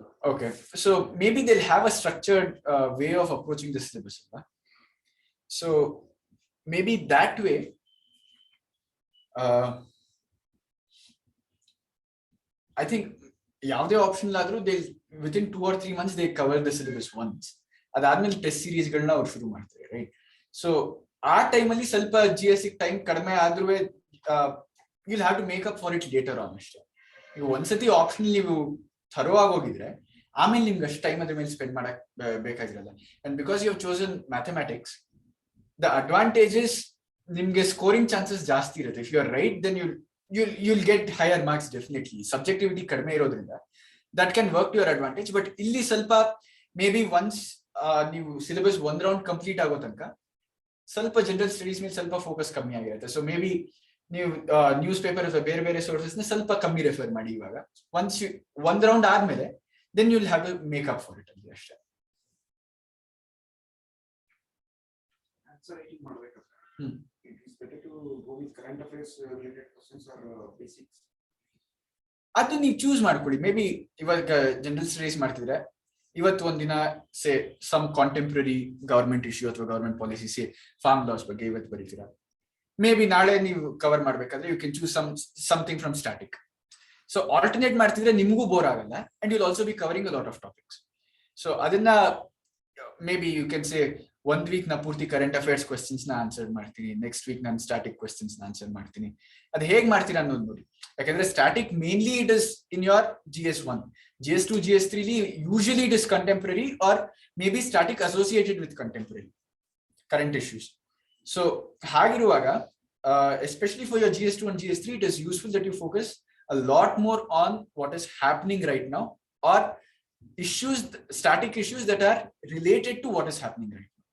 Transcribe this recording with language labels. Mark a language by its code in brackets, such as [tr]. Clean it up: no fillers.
[en] Okay, so maybe they'll have a structured way of approaching the syllabus. So maybe that way I think [kn] ಯಾವುದೇ option ಆದ್ರೂ [en] they within 2 or 3 months they cover the syllabus once. [kn] ಅದಾದ್ಮೇಲೆ test series ಗಳನ್ನ ಅವ್ರು ಶುರು ಮಾಡ್ತಾರೆ, right? So ಆ ಟೈಮಲ್ಲಿ ಸ್ವಲ್ಪ GS ಟೈಮ್ ಕಡಿಮೆ ಆದ್ರೂ [en] you'll have to make up for it later on [kn] ಅಷ್ಟೇ. ನೀವು ಒಂದ್ಸತಿ ಆಪ್ಷನ್ ನೀವು ಥರೋ ಆಗೋಗಿದ್ರೆ ಆಮೇಲೆ ನಿಮ್ಗೆ ಅಷ್ಟು ಟೈಮ್ ಅದ್ರ ಮೇಲೆ ಸ್ಪೆಂಡ್ ಮಾಡಕ್ ಬೇಕಾಗಿರಲ್ಲ. [en] and because you have chosen mathematics, the advantage is [kn] ನಿಮ್ಗೆ ಸ್ಕೋರಿಂಗ್ ಚಾನ್ಸಸ್ ಜಾಸ್ತಿ ಇರುತ್ತೆ. [en] If you are right then you'll get higher marks definitely. Subjectivity [kn] ಕಡಿಮೆ ಇರೋದ್ರಿಂದ [en] that can work to your advantage. [kn] But ಇಲ್ಲಿ ಸ್ವಲ್ಪ ಮೇ ಬಿ ಒನ್ಸ್ ನೀವು syllabus ಒಂದ್ round complete ಆಗೋ ತನಕ ಸ್ವಲ್ಪ ಜನರಲ್ ಸ್ಟಡೀಸ್ ಮೇಲೆ ಸ್ವಲ್ಪ ಫೋಕಸ್ ಕಮ್ಮಿ ಆಗಿರುತ್ತೆ. ಸೊ ಮೇ ಬಿ ನೀವು ನ್ಯೂಸ್ ಪೇಪರ್ ಅಥವಾ ಬೇರೆ ಬೇರೆ ಸೋರ್ಸಸ್ ನ ಸ್ವಲ್ಪ ಕಮ್ಮಿ ರೆಫರ್ ಮಾಡಿ. ಇವಾಗ ಒನ್ಸ್ ಒಂದ್ ರೌಂಡ್ ಆದ್ಮೇಲೆ [en] then you'll have to make up for it [kn] ಅಲ್ಲಿ ಅಷ್ಟೇ. [en] Answer writing [kn] ಮಾಡ್ಬೇಕಾದ್ರೆ [en] it is better to go with current affairs related questions or basics. [kn] ಅದು ನೀವು ಚೂಸ್ ಮಾಡ್ಕೊಳ್ಳಿ. ಮೇ ಬಿ ಇವಾಗ ಜನರಲ್ ಸ್ಟಡೀಸ್ ಮಾಡ್ತಿದ್ರೆ ಇವತ್ತು ಒಂದಿನ [en] say some contemporary government issue [kn] ಅಥವಾ ಗವರ್ಮೆಂಟ್ ಪಾಲಿಸಿ, ಸೇ ಫಾರ್ಮ್ ಲಾಸ್ ಬಗ್ಗೆ ಇವತ್ತು ಬರೀತೀರಾ. [en] maybe [kn] ನಾಳೆ ನೀವು [en] cover [kn] ಮಾಡ್ಬೇಕಾದ್ರೆ [en] You can choose something from static. So alternate [kn] ಮಾಡ್ತಿದ್ರೆ ನಿಮಗೂ ಬೋರ್ ಆಗಲ್ಲ [en] And you'll also be covering a lot of topics. [kn] So ಅದನ್ನ may be you can say ಒಂದ್ ವೀಕ್ ನಾ ಪೂರ್ತಿ ಕರೆಂಟ್ ಅಫೇರ್ಸ್ ಕ್ವೆಶ್ಚನ್ಸ್ ನ ಆನ್ಸರ್ ಮಾಡ್ತೀನಿ, ನೆಕ್ಸ್ಟ್ ವೀಕ್ ನಾನು ಸ್ಟಾಟಿಕ್ ಕ್ವೆಶ್ಚನ್ಸ್ ನ ಆನ್ಸರ್ ಮಾಡ್ತೀನಿ. ಅದು ಹೇಗ್ ಮಾಡ್ತೀರಾ ಅನ್ನೋದು ನೋಡಿ. ಯಾಕಂದ್ರೆ [en] Static mainly it is in your GS1, GS2, GS3 usually it is contemporary or maybe static associated with contemporary current issues. So [kn] ಹಾಗಿರುವಾಗ [en] Especially for your GS2 and GS3 it is useful that you focus a lot more on what is happening right now or issues, static issues that are related to what is happening right now.